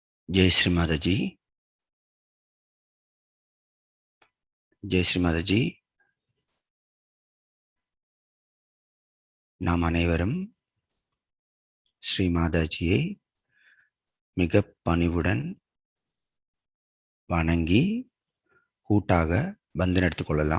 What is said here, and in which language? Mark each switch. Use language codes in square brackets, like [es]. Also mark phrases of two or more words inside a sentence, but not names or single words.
[hi] जय श्री माता जी. जय श्री माता जी. [ta] நாம் அனைவரும் ஸ்ரீ மாதாஜியை மிக பணிவுடன் வணங்கி கூட்டாக பந்தன் எடுத்துக்கொள்ளலாம்.